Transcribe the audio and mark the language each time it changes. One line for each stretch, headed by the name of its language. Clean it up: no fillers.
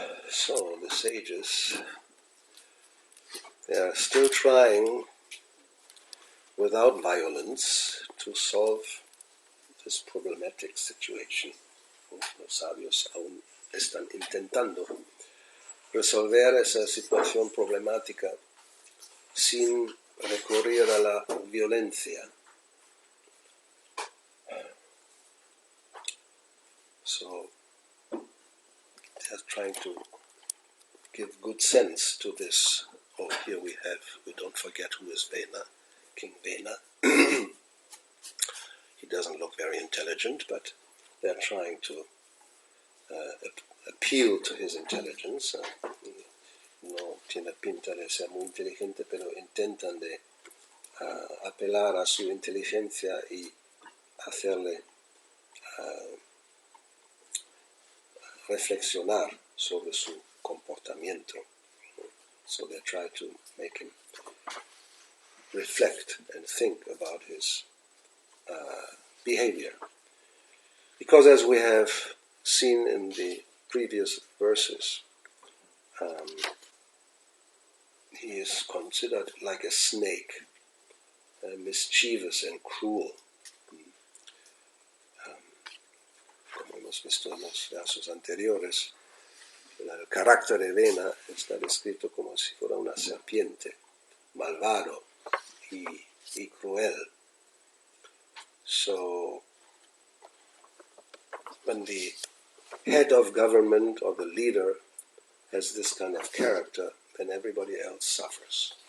English: So the sages, they are still trying without violence to solve this problematic situation.
Spanish: Los sabios aún están intentando resolver esa situación problemática sin recurrir a la violencia.
English: So they are trying to give good sense to this. Oh, here we don't forget who is Vena, King Vena. He doesn't look very intelligent, but they're trying to appeal to his intelligence.
Spanish: No tiene pinta de ser muy inteligente, pero intentan de apelar a su inteligencia y hacerle reflexionar sobre su comportamiento.
English: So they try to make him reflect and think about his behavior. Because as we have seen in the previous verses, he is considered like a snake, mischievous and cruel.
Spanish: Como hemos visto en los versos anteriores, el carácter de Vena está descrito como si fuera una serpiente, malvado y cruel.
English: So, when the head of government or the leader has this kind of character, then everybody else suffers.